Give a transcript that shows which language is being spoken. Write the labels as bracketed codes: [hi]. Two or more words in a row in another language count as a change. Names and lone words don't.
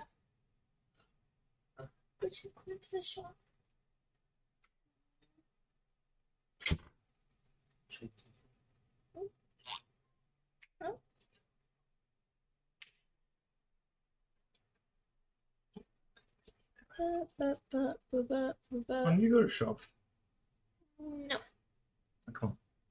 [en] Could you come into the shop? Huh? Ba ba ba ba ba ba. When you go to shop? No, Come on.